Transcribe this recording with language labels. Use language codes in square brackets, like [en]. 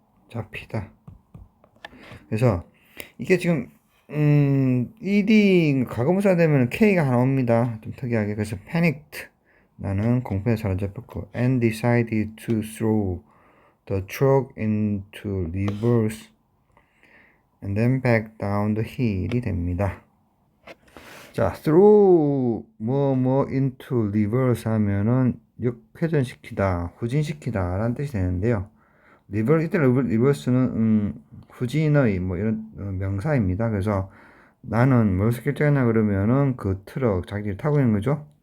[ko] 잡히다. 그래서 이게 지금 ed 과거분사 되면 k가 하나 옵니다. 좀 특이하게. 그래서 [en] panicked [ko] 나는 공포에 사로잡혔고 [en] and decided to throw the truck into reverse and then back down the hill [ko] 이 됩니다. 자, [en] throw into reverse [ko] 하면은 역회전시키다, 후진시키다 라는 뜻이 되는데요. 이때 리버스는 후진의 뭐 이런 명사입니다. 그래서 나는 뭘 결정했나 그러면은 그 트럭 자기들이 타고 있는 거죠.